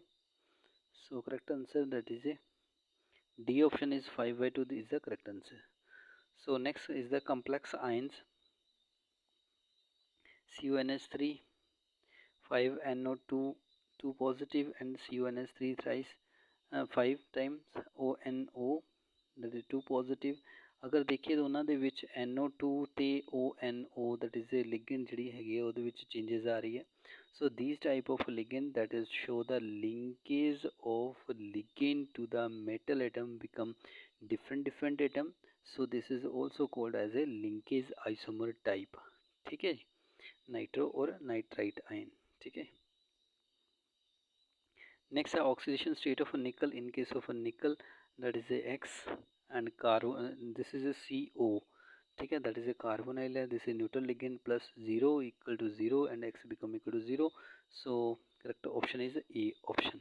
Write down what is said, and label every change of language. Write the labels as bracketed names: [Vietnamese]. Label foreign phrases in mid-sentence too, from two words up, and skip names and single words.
[English] So correct answer, that is a D option is 5 by 2 is the correct answer. So next is the complex ions CuNH3 5NO2 2 positive and CuNH3 thrice 5 times ONO, that is 2 positive। [Hindi] अगर देखिए दोनों [Punjabi] ਦੇ ਵਿੱਚ NO2 ਤੇ ONO [English] that is a ligand [Punjabi] ਜਿਹੜੀ ਹੈਗੀ ਹੈ ਉਹਦੇ ਵਿੱਚ changes ਆ ਰਹੀ ਹੈ। [English] so these type of ligand that is show the linkage of ligand to the metal atom become different atom, so this is also called as a linkage isomer type, [Hindi] ठीक है जी, नाइट्रो और नाइट्राइट आयन, ठीक है। [English] next है oxidation state of nickel in case of nickel, that is a X and carbon, this is a CO, [Hindi] ठीक है, [English] that is a carbonyl है, this is neutral ligand plus 0 equal to 0 and X become equal to 0, so correct option is A option।